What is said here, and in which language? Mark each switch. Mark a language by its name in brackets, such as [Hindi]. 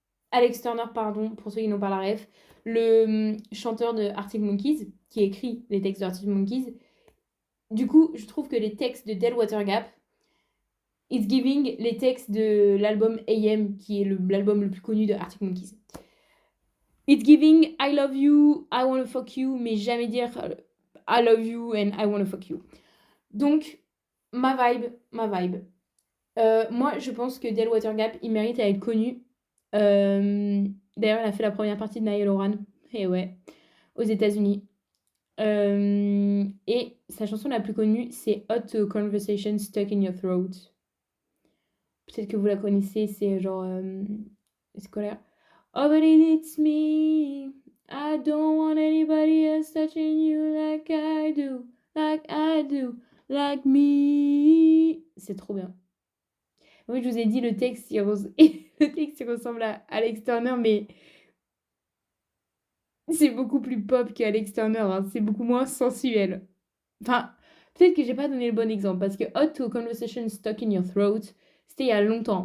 [French] Alex Turner, pardon, pour ceux qui n'ont pas la ref, le chanteur de Arctic Monkeys, qui écrit les textes de Arctic Monkeys. Du coup, je trouve que les textes de Del Water Gap, [English] it's giving [French] les textes de l'album AM, qui est l'album le plus connu de Arctic Monkeys. [English] It's giving I love you, I wanna fuck you, [French] mais jamais dire [English] I love you and I wanna fuck you. [French] Donc, ma vibe. Moi, je pense que Del Water Gap, il mérite à être connu. D'ailleurs, elle a fait la première partie de Niall Horan, et ouais, aux États-Unis. Et sa chanson la plus connue, c'est Hot Conversation Stuck in Your Throat. Peut-être que vous la connaissez, c'est genre... c'est quoi là? [English] Oh, but it's me. I don't want anybody else touching you like I do. Like I do. Like me. [French] C'est trop bien. Oui, je vous ai dit, le texte, le texte, il ressemble à Alex Turner, mais c'est beaucoup plus pop qu'Alex Turner. Hein. C'est beaucoup moins sensuel. Enfin, peut-être que j'ai pas donné le bon exemple, parce que Hot to a Conversation Stuck in Your Throat, c'était il y a longtemps.